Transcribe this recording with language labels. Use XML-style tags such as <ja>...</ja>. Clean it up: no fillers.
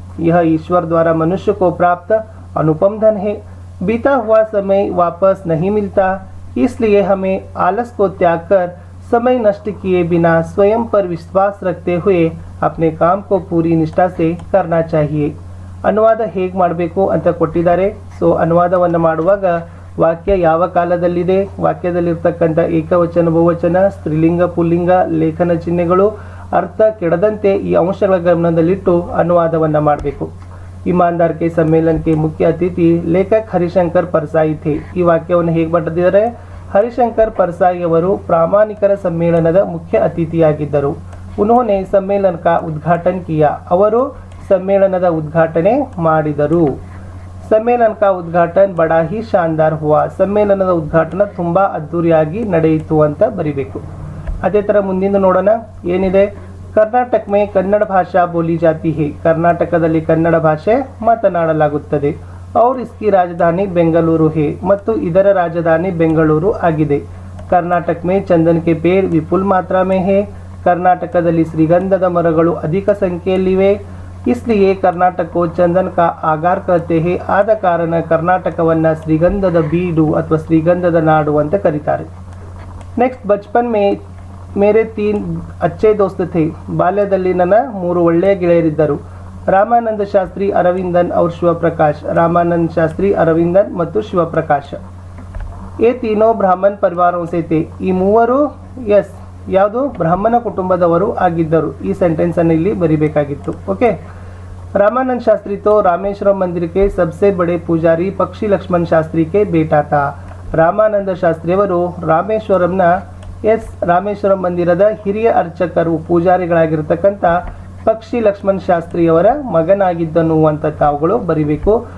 <hi>यह ईश्वर द्वारा मनुष्य को प्राप्त अनुपम धन है। बीता हुआ समय वापस नहीं मिलता, इसलिए हमें आलस को त्याग कर समय नष्ट किए बिना स्वयं पर विश्वास रखते हुए अपने काम को पूरी निष्ठा से करना चाहिए।</hi> <kn>ಅನುವಾದ ಹೇಗೆ ಮಾಡಬೇಕು ಅಂತ ಕೊಟ್ಟಿದ್ದಾರೆ। ಸೊ ಅನುವಾದವನ್ನು ಮಾಡುವಾಗ ವಾಕ್ಯ ಯಾವ ಕಾಲದಲ್ಲಿದೆ, ವಾಕ್ಯದಲ್ಲಿರ್ತಕ್ಕಂಥ ಏಕವಚನ ಬಹುವಚನ ಸ್ತ್ರೀಲಿಂಗ ಪುಲ್ಲಿಂಗ ಲೇಖನ ಚಿಹ್ನೆಗಳು ಅರ್ಥ ಕೆಡದಂತೆ ಈ ಅಂಶಗಳ ಗಮನದಲ್ಲಿಟ್ಟು ಅನುವಾದವನ್ನು ಮಾಡಬೇಕು।</kn> <hi>ईमानदार के सम्मेलन के मुख्य अतिथि लेखक हरिशंकर परसाई थे।</hi> <kn>ಈ ವಾಕ್ಯವನ್ನು ಹೇಗೆ ಬರೆದಿದ್ದಾರೆ? ಹರಿಶಂಕರ್ परसाई ಅವರು ಪ್ರಾಮಾಣಿಕರ ಸಮ್ಮೇಳನದ ಮುಖ್ಯ ಅತಿಥಿಯಾಗಿದ್ದರು।</kn> <hi>उन्होंने सम्मेलन का उद्घाटन किया।</hi> <kn>ಅವರು ಸಮ್ಮೇಳನದ ಉದ್ಘಾಟನೆ ಮಾಡಿದರು।</kn> <hi>ಸಮ್ಮೇಳನ का उद्घाटन बड़ा ही शानदार हुआ।</hi> <kn>ಸಮ್ಮೇಳನದ ಉದ್ಘಾಟನೆ ತುಂಬಾ ಅದ್ದೂರಿಯಾಗಿ ನಡೆಯಿತು ಅಂತ ಬರಿಬೇಕು। ಅದೇ ತರ ಮುಂದಿನ ನೋಡೋಣ ಏನಿದೆ।</kn> <hi>कर्नाटक में कन्नड़ भाषा बोली जाती है।</hi> <kn>कर्नाटकದಲ್ಲಿ ಕನ್ನಡ ಭಾಷೆ ಮಾತನಾಡಲಾಗುತ್ತದೆ।</kn> <hi>और इसकी राजधानी बेंगलुरु है</hi> <kn>ಮತ್ತು ಇದರ ರಾಜಧಾನಿ ಬೆಂಗಳೂರು ಆಗಿದೆ।</kn> <hi>कर्नाटक में चंदन के पेड़ विपुल मात्रा में है।</hi> <kn>कर्नाटकದಲ್ಲಿ ಶ್ರೀಗಂಧದ ಮರಗಳು ಅಧಿಕ ಸಂಖ್ಯೆಯಲ್ಲಿವೆ।</kn> <hi>इसलिए कर्नाटक को चंदन का आगार कहते हैं।</hi> <kn>ಆದ ಕಾರಣ ಕರ್ನಾಟಕವನ್ನ ಶ್ರೀಗಂಧದ ಬೀಡು ಅಥವಾ ಶ್ರೀಗಂಧದ ನಾಡು ಅಂತ ಕರೀತಾರೆ।</kn> <hi>ನೆಕ್ಸ್ಟ್, बचपन में मेरे 3 अच्छे दोस्त थे।</hi> <kn>ಬಾಲ್ಯದಲ್ಲಿ ನನ್ನ 3 ಒಳ್ಳೆಯ ಗೆಳೆಯರಿದ್ದರು। ರಾಮಾನಂದ ಶಾಸ್ತ್ರಿ, ಅರವಿಂದನ್ और ಶಿವಪ್ರಕಾಶ್। ರಾಮಾನಂದ ಶಾಸ್ತ್ರಿ, ಅರವಿಂದನ್ ಮತ್ತು ಶಿವಪ್ರಕಾಶ್।</kn> <hi>ये तीनों ब्राह्मण परिवारों से थे।</hi> <kn>ಈ ಮೂವರು ಯಾವುದು ಬ್ರಾಹ್ಮಣ ಕುಟುಂಬದವರು ಆಗಿದ್ದರು। ಈ ಸೆಂಟೆನ್ಸ್ ಅನ್ನು ಇಲ್ಲಿ ಬರಿಬೇಕಾಗಿತ್ತು।</kn> <hi>ಓಕೆ, रामानंद शास्त्री तो रामेश्वरम मंदिर के सबसे बड़े पुजारी पक्षी लक्ष्मण शास्त्री के बेटा था।</hi> <kn>ರಾಮಾನಂದ ಶಾಸ್ತ್ರಿಯವರು ರಾಮೇಶ್ವರಂನ ರಾಮೇಶ್ವರಂ ಮಂದಿರದ ಹಿರಿಯ ಅರ್ಚಕರು ಪೂಜಾರಿಗಳಾಗಿರ್ತಕ್ಕಂಥ ಪಕ್ಷಿ ಲಕ್ಷ್ಮಣ್ ಶಾಸ್ತ್ರಿಯವರ ಮಗನಾಗಿದ್ದನು ಅಂತ ತಾವುಗಳು ಬರಿಬೇಕು।</kn>